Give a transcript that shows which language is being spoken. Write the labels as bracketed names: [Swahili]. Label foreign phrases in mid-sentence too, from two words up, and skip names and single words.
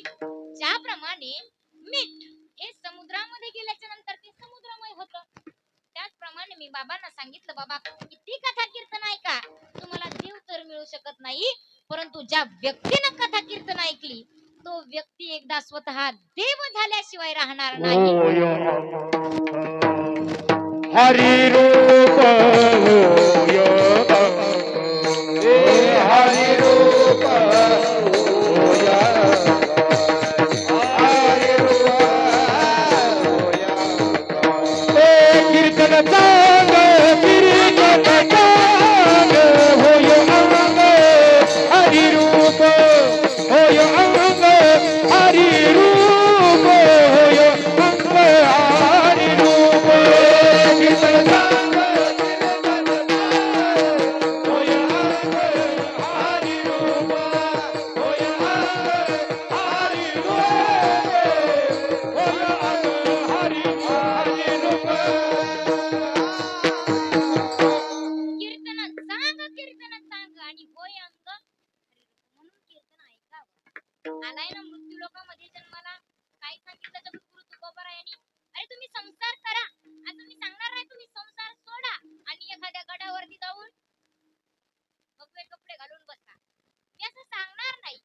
[Marathi] ज्याप्रमाणे मीठ हे समुद्रामध्ये गेल्याच्या नंतर ते समुद्रमय होतं, त्याचप्रमाणे मी बाबांना सांगितलं, बाबा किती कथा कीर्तन ऐका, तुम्हाला देव तर मिळू शकत नाही, परंतु ज्या व्यक्तीनं कथा कीर्तन ऐकली तो व्यक्ती एकदा स्वतः देव झाल्याशिवाय राहणार नाही. हरि रूप होय हरि रूप होय हरि रूप होय कीर्तन चांग कीर्तन चांग होय अंग हरि रूप होय अंग हरि रूप होय अंग हरि रूप कीर्तन चांग होय अंग हरि रूप होय अंग हरि रूप होय अंग हरि रूप कीर्तन सांग आणि होय अंग म्हणून कीर्तन ऐकावं. आलाय ना मृत्यू लोकामध्ये जन्माला, काय सांगितलं जगद्गुरु तुकोबारायांनी? अरे तुम्ही संसार करा, असं मी सांगणार नाही. तुम्ही संसार सोडा आणि एखाद्या गडावरती जाऊन भगवे कपडे घालून बसा, मी असं सांगणार नाही.